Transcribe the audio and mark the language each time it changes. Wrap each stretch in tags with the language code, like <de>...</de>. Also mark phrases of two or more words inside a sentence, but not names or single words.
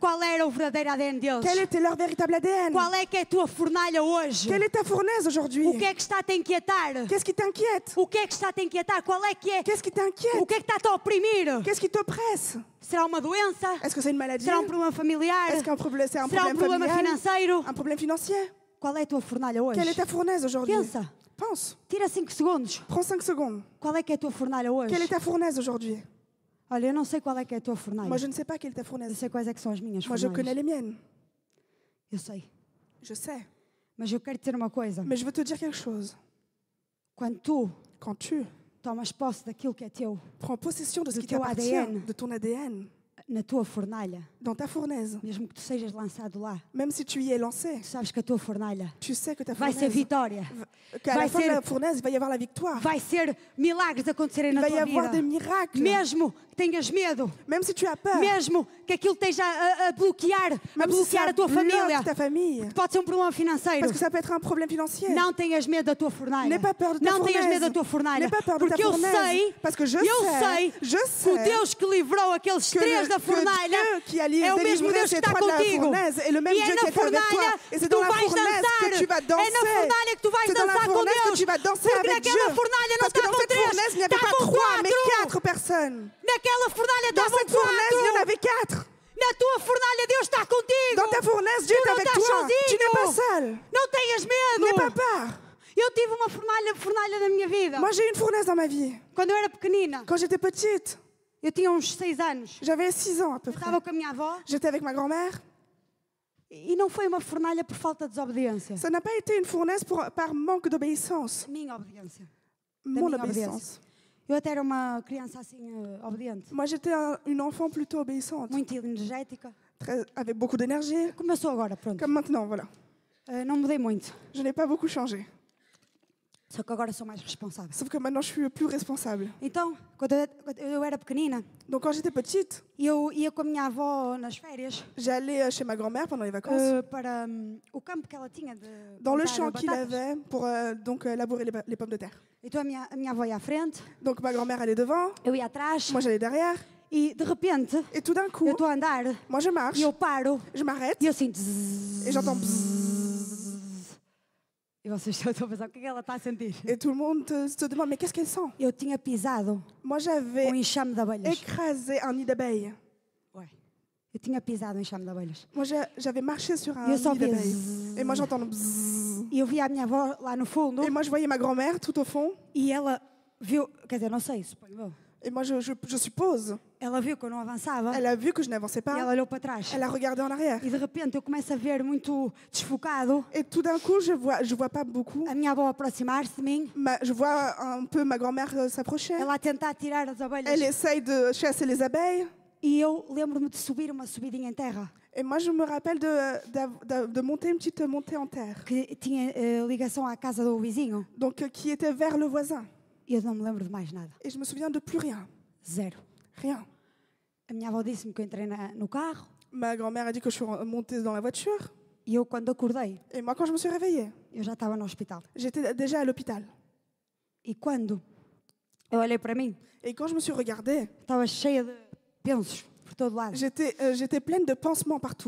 <pt>qual era o verdadeiro ADN deles.</pt> <fr>quel était leur véritable ADN.</fr> <pt>Qual é que é a tua fornalha hoje?</pt> <fr>Quelle est ta fournaise aujourd'hui?</fr> <pt>O que é que está a te inquietar?</pt> <fr>Qu'est-ce qui t'inquiète?</fr> <pt>O que é que está a te inquietar? Qual é que é?</pt> <fr>Qu'est-ce qui</fr> <pt>O</pt> <fr>t'inquiète?</fr> <pt>que é que está a te oprimir?</pt> <fr>Qu'est-ce qui t'oppresse?</fr> <pt>Será uma doença?</pt> <fr>Est-ce que c'est une maladie?</fr> <pt>Será problema familiar?</pt> <fr>Est-ce qu'un problème, c'est un</fr> <pt>Será</pt> <fr>problème</fr> <pt>problema</pt> <fr>familial?</fr> <pt>financeiro?</pt> <fr>Un problème financier?</fr> <pt>Qual é a tua fornalha hoje?</pt> <fr>Quelle est ta fournaise aujourd'hui?</fr> <pt>Pensa.</pt> <fr>Pense.</fr> <pt>Tira 5 segundos.</pt> <fr>Prends 5 secondes.</fr> <pt>Qual é que é a tua fornalha hoje?</pt> <fr>Quelle est ta fournaise aujourd'hui?</fr> <pt>Olha, eu não sei qual é que é a tua fornalha.</pt> <fr>Moi, je ne sais pas quelle est ta</fr> <pt>Eu</pt> <fr>fournaise.</fr> <pt>sei quais é que são as minhas</pt> <fr>Moi, je connais</fr> <pt>fornalhas.</pt> <fr>les miennes.</fr> <pt>Eu sei.</pt> <fr>Je sais.</fr> <pt>Mas eu quero dizer uma coisa.</pt> <fr>Mais je veux te dire quelque chose.</fr> <pt>Quando tu</pt> <fr>Quand tu</fr> <pt>tomas posse daquilo que é teu,</pt> <fr>prends possession de ce</fr> <pt>De</pt> <fr>qui</fr> <pt>teu</pt> <fr>t'appartient,</fr> <pt>ADN.</pt> <fr>de ton ADN,</fr> <pt>na tua fornalha,</pt> <fr>dans ta fournaise,</fr> <pt>mesmo que tu sejas lançado lá,</pt> <fr>même si tu y es lancé,</fr> <pt>tu sabes que a tua fornalha</pt> <fr>tu sais que ta</fr> <pt>vai ser</pt> <fr>fournaise,</fr> <pt>vitória.</pt> <fr>qu'à</fr> <pt>vai</pt> <fr>la fin de</fr> <pt>ser-</pt> <fr>la fournaise, il va y avoir la victoire.</fr> <pt>Vai ser milagres acontecerem</pt> <fr>Il</fr> <pt>na</pt> <fr>va y</fr> <pt>tua</pt> <fr>avoir des</fr> <pt>vida.</pt> <fr>miracles.</fr> <pt>Mesmo que tenhas medo,</pt> <fr>Même si tu as peur,</fr> <pt>mesmo que aquilo esteja a bloquear</pt> <fr>même si ça</fr> <pt>a tua família.</pt> <fr>bloque ta famille,</fr> <pt>Pode ser um problema financeiro.</pt> <fr>parce que ça peut être un problème financier.</fr> <pt>Não tenhas medo da tua fornalha.</pt> <fr>N'aie pas peur de ta</fr> <pt>Não tenhas</pt> <fr>fournaise.</fr> <pt>medo da tua fornalha.</pt> <fr>N'aie pas peur de ta</fr> <pt>Porque eu</pt> <fr>fournaise.</fr> <pt>sei,</pt> <fr>Parce que je</fr> <pt>eu sei</pt> <fr>sais</fr> <pt>que o Deus que livrou aqueles</pt> <fr>que,</fr> <pt>três da</pt> <fr>que</fr> <pt>fornalha</pt> <fr>Dieu qui a</fr> <pt>é o mesmo</pt> <fr>délivré</fr> <pt>Deus que</pt> <fr>ces</fr> <pt>está</pt> <fr>trois de la</fr> <pt>contigo.</pt> <fr>fournaise est le même</fr> <pt>E</pt> <fr>Dieu</fr> <pt>é</pt> <fr>qui</fr> <pt>na</pt> <fr>est avec toi.</fr> <pt>fornalha</pt> <fr>Et</fr> <pt>que</pt> <fr>c'est</fr> <pt>tu</pt> <fr>dans la</fr> <pt>vais</pt> <fr>fournaise</fr> <pt>dançar.</pt> <fr>que tu vas</fr> <pt>É na</pt> <fr>danser.</fr> <pt>fornalha que tu vais</pt> <fr>C'est dans la</fr> <pt>dançar com</pt> <fr>fournaise que</fr> <pt>Deus.</pt> <fr>tu vas danser</fr> <pt>Porque</pt> <fr>avec Dieu.</fr> <pt>naquela fornalha não</pt> <fr>Parce que</fr> <pt>está</pt> <fr>dans</fr> <pt>com</pt> <fr>cette</fr> <pt>três,</pt> <fr>fournaise, il n'y avait</fr> <pt>está</pt> <fr>pas</fr> <pt>com</pt> <fr>3, mais</fr> <pt>quatro.</pt> <fr>4 personnes.</fr> <pt>Naquela fornalha</pt> <fr>Dans</fr> <pt>estavam</pt> <fr>cette fournaise, il y en</fr> <pt>quatro.</pt> <fr>avait 4.</fr> <pt>Na tua fornalha Deus está contigo.</pt> <fr>Dans ta fournaise, Dieu</fr> <pt>Tu</pt> <fr>est</fr> <pt>não</pt> <fr>avec</fr> <pt>estás</pt> <fr>toi.</fr> <pt>sozinho.</pt> <fr>Tu n'es pas seul.</fr> <pt>Não tenhas medo.</pt> <fr>N'aie pas peur.</fr> <pt>Eu tive uma fornalha na minha vida.</pt> <fr>Moi, j'ai eu une fournaise dans ma vie.</fr> <pt>Quando eu era pequenina,</pt> <fr>Quand j'étais petite,</fr> <pt>eu tinha uns 6 anos.</pt> <fr>j'avais 6 ans à peu près.</fr> <pt>Estava com a minha avó</pt> <fr>J'étais avec ma grand-mère.</fr> <pt>e não foi uma fornalha por falta de desobediência.</pt> <fr>Ça n'a pas été une fournaise par manque d'obéissance.</fr> <pt>Minha obediência.</pt> <fr>Mon</fr> <pt>minha</pt> <fr>obéissance.</fr> <pt>Eu até era uma criança assim obediente,</pt> <fr>Moi, j'étais une enfant plutôt obéissante,</fr> <pt>muito energética.</pt> <fr>avec beaucoup d'énergie,</fr> <pt>Como eu sou agora, pronto.</pt> <fr>comme maintenant, voilà.</fr> <pt>Não mudei muito,</pt> <fr>Je n'ai pas beaucoup changé.</fr> <pt>só que agora sou mais responsável.</pt> <fr>Sauf que maintenant, je suis plus responsable.</fr> <pt>Então, quando eu era pequenina,</pt> <fr>Donc, quand j'étais petite,</fr> <pt>eu ia com a minha avó nas férias</pt> <fr>j'allais chez ma grand-mère pendant les vacances,</fr> <pt>para o campo que ela tinha de</pt> <fr>dans le</fr> <pt>plantar</pt> <fr>champ qu'il</fr> <pt>batatas.</pt> <fr>avait pour donc labourer les pommes de terre.</fr> <pt>Então a minha avó ia à frente,</pt> <fr>Donc, ma grand-mère allait devant,</fr> <pt>eu ia atrás</pt> <fr>moi j'allais derrière,</fr> <pt>e de repente</pt> <fr>et tout d'un</fr> <pt>eu</pt> <fr>coup,</fr> <pt>estou a andar</pt> <fr>moi je marche,</fr> <pt>e eu paro</pt> <fr>je m'arrête,</fr> <pt>e eu assim zzz,</pt> <fr>et j'entends bzzz.</fr> <pt>e vocês estão a pensar o que é que ela está a sentir.</pt> <fr>Et tout le monde se demande, mais qu'est-ce qu'elle sent?</fr> <pt>Eu tinha pisado</pt> <fr>Moi, j'avais</fr> <pt>um enxame de abelhas.</pt> <fr>écrasé un nid d'abeilles.</fr> <pt>Ué. Eu tinha pisado em enxame de abelhas.</pt> <fr>Moi, j'avais marché sur un</fr> <pt>E eu só</pt> <fr>nid</fr> <pt>via</pt> <fr>d'abeilles. zzz. Et moi, j'entends bzzz.</fr> <pt>E eu via a minha avó lá no fundo</pt> <fr>Et moi, je voyais ma grand-mère tout au fond.</fr> <pt>e ela viu, quer dizer, não sei, suponho eu.</pt> <fr>Et moi, je suppose,</fr> <pt>Ela viu que eu não avançava</pt> <fr>elle a vu que je n'avançais</fr> <pt>e</pt> <fr>pas.</fr> <pt>ela olhou para trás.</pt> <fr>Elle a regardé en arrière.</fr> <pt>E de repente eu começo a ver muito desfocado</pt> <fr>Et tout d'un coup, je vois pas beaucoup.</fr> <pt>a minha avó aproximar-se de mim,</pt> <fr>Je vois un peu ma grand-mère s'approcher.</fr> <pt>ela a tentar tirar as abelhas.</pt> <fr>Elle essaye de chasser les abeilles.</fr> <pt>E eu lembro-me de subir uma subidinha em terra</pt> <fr>Et moi, je me rappelle de monter une petite montée en terre.</fr> <pt>que tinha ligação à casa do vizinho.</pt> <fr>Donc, qui était vers le voisin.</fr> <pt>E eu não me lembro de mais nada.</pt> <fr>Et je me souviens de plus rien.</fr> <pt>Zero.</pt> <fr>Rien.</fr> <pt>A minha avó disse-me que eu entrei no carro</pt> <fr>Ma grand-mère a dit que je suis montée dans la voiture.</fr> <pt>e eu, quando acordei,</pt> <fr>Et moi, quand je me suis réveillée,</fr> <pt>eu já estava no hospital.</pt> <fr>j'étais déjà à l'hôpital.</fr> <pt>E quando eu olhei para mim,</pt> <fr>Et quand je me suis regardée,</fr> <pt>estava cheia de pensos por todo lado.</pt> <fr>j'étais pleine de pansements partout.</fr>